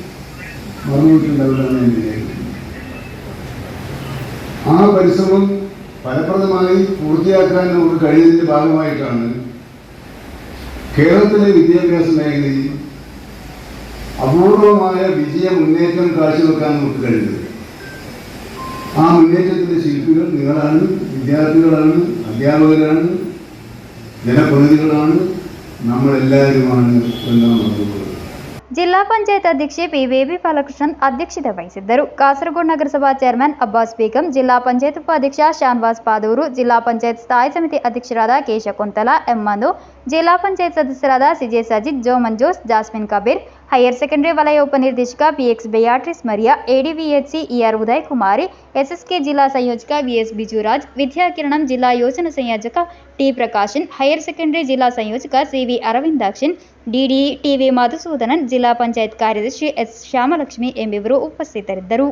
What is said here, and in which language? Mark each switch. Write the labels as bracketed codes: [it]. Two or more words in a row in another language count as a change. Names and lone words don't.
[ml] മറന്നിട്ടുണ്ടാവില്ലെന്ന് ഞാൻ വിചാരിക്കുന്നു. ആ പരിശ്രമം ഫലപ്രദമായി പൂർത്തിയാക്കാൻ നമുക്ക് കഴിയുന്നതിൻ്റെ ഭാഗമായിട്ടാണ് കേരളത്തിലെ വിദ്യാഭ്യാസ മേഖലയിൽ അപൂർവമായ മുന്നേറ്റം കാഴ്ചവെക്കാൻ നമുക്ക് കഴിയുന്നത്. ആ മുന്നേറ്റത്തിൻ്റെ ശില്പികൾ നിങ്ങളാണ്, വിദ്യാർത്ഥികളാണ്, അധ്യാപകരാണ്, ജനപ്രതിനിധികളാണ്, നമ്മളെല്ലാവരുമാണ് എന്നാണ് പറയുന്നത്. [kn] ಜಿಲ್ಲಾ ಪಂಚಾಯತ್ ಅಧ್ಯಕ್ಷೆ ಪಿ ಬೇಬಿ ಬಾಲಕೃಷ್ಣನ್ ಅಧ್ಯಕ್ಷತೆ ವಹಿಸಿದ್ದರು. ಕಾಸರಗೋಡು ನಗರಸಭಾ ಚೇರ್ಮನ್ ಅಬ್ಬಾಸ್ ಬೇಗಂ, ಜಿಲ್ಲಾ ಪಂಚಾಯತ್ ಉಪಾಧ್ಯಕ್ಷ ಶಾನ್ವಾಸ್ ಪಾದೂರು, ಜಿಲ್ಲಾ ಪಂಚಾಯತ್ ಸ್ಥಾಯಿ ಸಮಿತಿ ಅಧ್ಯಕ್ಷರಾದ ಕೇಶ ಕೊಂತಲ, ಎಂ ಮನು, ಜಿಲ್ಲಾ ಪಂಚಾಯತ್ ಸದಸ್ಯರಾದ ಸಿಜೆ ಸಜಿದ್, ಜೋ ಮಂಜೋಸ್, ಜಾಸ್ಮಿನ್ ಕಬೀರ್, [en] higher secondary [kn] ವಲಯ ಉಪನಿರ್ದೇಶಕ ಪಿಎಕ್ಸ್ ಬೆಯಾಟ್ರಿಸ್ ಮರಿಯಾ, ಎಡಿವಿಎಚ್ಸಿ ಇಆರ್ ಉದಯ್ ಕುಮಾರಿ, ಎಸ್ಎಸ್ಕೆ ಜಿಲ್ಲಾ ಸಂಯೋಜಕ ವಿಎಸ್ ಬಿಜುರಾಜ್, ವಿದ್ಯಾಕಿರಣಂ ಜಿಲ್ಲಾ ಯೋಜನಾ ಸಂಯೋಜಕ ಟಿ ಪ್ರಕಾಶನ್, [en] higher secondary [kn] ಜಿಲ್ಲಾ ಸಂಯೋಜಕ ಸಿವಿ ಅರವಿಂದಾಕ್ಷನ್, ಡಿಡಿ ಟಿವಿ ಮಧುಸೂದನನ್, ಜಿಲ್ಲಾ ಪಂಚಾಯತ್ ಕಾರ್ಯದರ್ಶಿ ಎಸ್ ಶ್ಯಾಮಲಕ್ಷ್ಮಿ ಎಂಬಿವರು ಉಪಸ್ಥಿತರಿದ್ದರು.